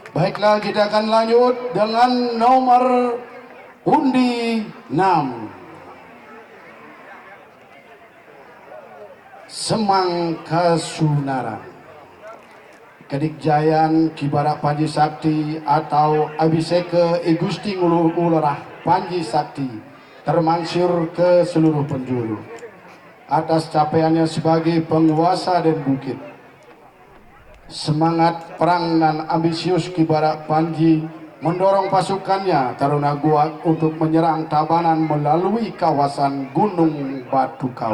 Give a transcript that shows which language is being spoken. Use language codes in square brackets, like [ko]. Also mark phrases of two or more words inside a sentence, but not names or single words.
[id] Baiklah, kita akan lanjut dengan nomor undi 6. Semang Kasunaran. Kedikjayan Kibara Panji Sakti atau Abiseka I Gusti Ngulu Ularah Panji Sakti termansur ke seluruh penjuru atas capaiannya sebagai penguasa dan bukit. Semangat perang dan ambisius Kibara Panji mendorong pasukannya Taruna Guak untuk menyerang Tabanan melalui kawasan Gunung Batu Kau.